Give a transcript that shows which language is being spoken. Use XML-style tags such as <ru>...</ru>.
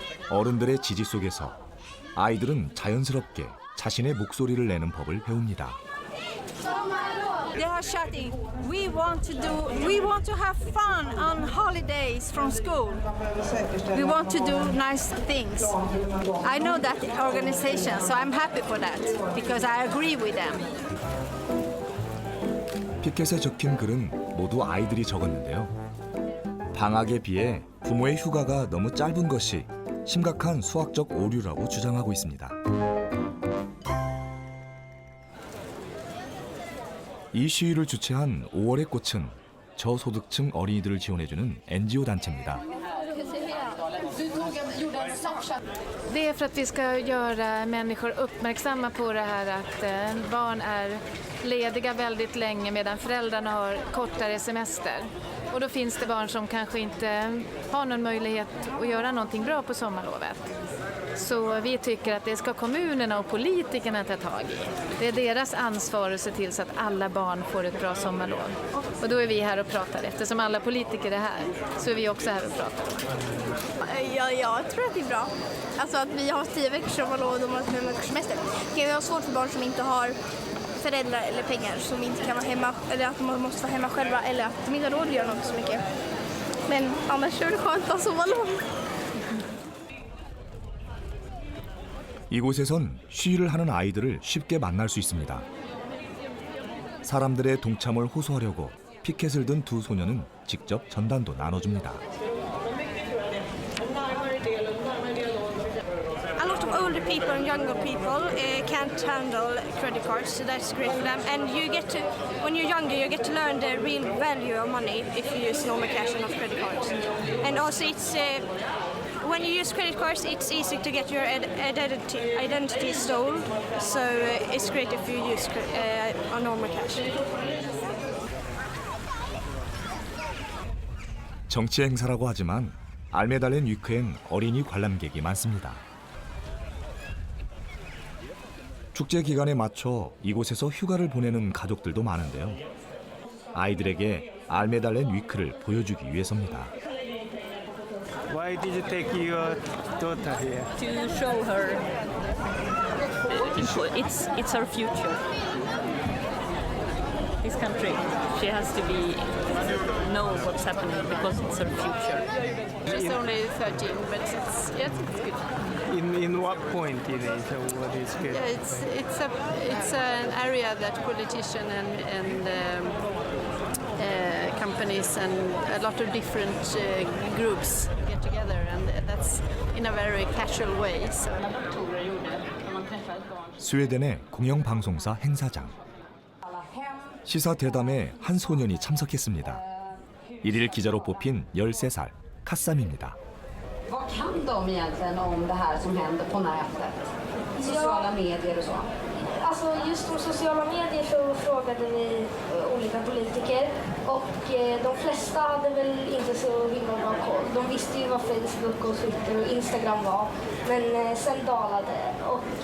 <ko>어른들의 지지 속에서 아이들은 자연스럽게 자신의 목소리를 내는 법을 배웁니다.</ko> <en>They are shouting, we want to have fun on holidays from school. We want to do nice things. I know that organization, so I'm happy for that, because I agree with them.</en> <ko>피켓에 적힌 글은 모두 아이들이 적었는데요. 방학에 비해 부모의 휴가가 너무 짧은 것이 심각한 수학적 오류라고 주장하고 있습니다. 이 시위를 주최한 5월의 꽃은 저소득층 어린이들을 지원해주는 NGO 단체입니다.</ko> <sv>Det är för att vi ska göra människor uppmärksamma på det här att barn är lediga väldigt länge medan föräldrarna har kortare semester. Och då finns det barn som kanske inte har någon möjlighet att göra någonting bra på sommarlovet. Så vi tycker att det ska kommunerna och politikerna ta tag i. Det är deras ansvar att se till så att alla barn får ett bra sommarlov. Och då är vi här och pratar. Eftersom alla politiker är här så är vi också här och pratar. Ja, jag tror att det är bra. Alltså att vi har 10 veckors sommarlov och de har 5 veckors semester. Det kan vara svårt för barn som inte har föräldrar eller pengar som inte kan vara hemma. Eller att de måste vara hemma själva eller att de inte har råd att göra något så mycket. Men annars är det skönt att ha sommarlov.</sv> <ko>이곳에선 시위를 하는 아이들을 쉽게 만날 수 있습니다. 사람들의 동참을 호소하려고 피켓을 든 두 소녀는 직접 전단도 나눠줍니다.</ko> <en>A lot of older people and younger people can't handle credit cards, so that's great for them. And you get to, when you're younger, you get to learn the real value of money if you use normal cash and not credit cards. And also it's when you use credit cards, it's easy to get your identity stolen. So it's great if you use a normal cash.</en> <ko>정치 행사라고 하지만 알메달렌 위크엔 어린이 관람객이 많습니다. 축제 기간에 맞춰 이곳에서 휴가를 보내는 가족들도 많은데요. 아이들에게 알메달렌 위크를 보여주기 위해서입니다.</ko> <en>Why did you take your daughter here? To show her it's her future. This country, she has to know what's happening because it's her future. She's only 13, but it's good. In what point in it? What is good? Yeah, it's an area that politicians and companies and a lot of different groups get together, and that's in a very casual way. So.</en> <ko>스웨덴의 공영방송사 행사장. 시사 대담에 한 소년이 참석했습니다. 일일 기자로 뽑힌 13살 카쌈입니다.</ko> <sv>Vad kan de egentligen om det här som händer på nätet? Sociala medier och så? Alltså just om sociala medier så frågade vi olika politiker och de flesta hade väl inte så himla bra koll. De visste ju vad Facebook och Twitter och Instagram var, men sen dalade och</sv>